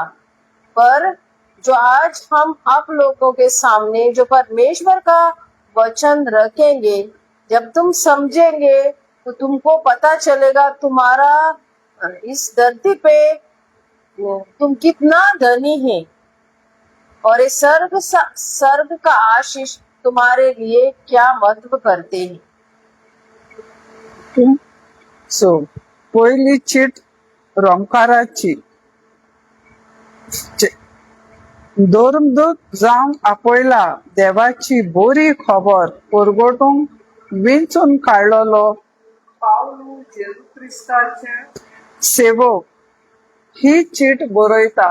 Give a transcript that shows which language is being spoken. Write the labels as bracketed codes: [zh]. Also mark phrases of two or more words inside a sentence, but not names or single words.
[hi] पर जो आज हम आप लोगों के सामने जो परमेश्वर का वचन रखेंगे, जब तुम समझेंगे तो तुमको पता चलेगा तुम्हारा इस धरती पे तुम कितना धनी है और इस सर्ग का आशीष तुम्हारे लिए क्या महत्व करते हैं. [kok] सो पयली चीट रोमकाराची. धर्मदूत जावन आपयला देवाची बरी खबर परगटूंक विंचून काडलेलो पावलू जेजू क्रिस्ताचे सेवक ही चीट बरयता.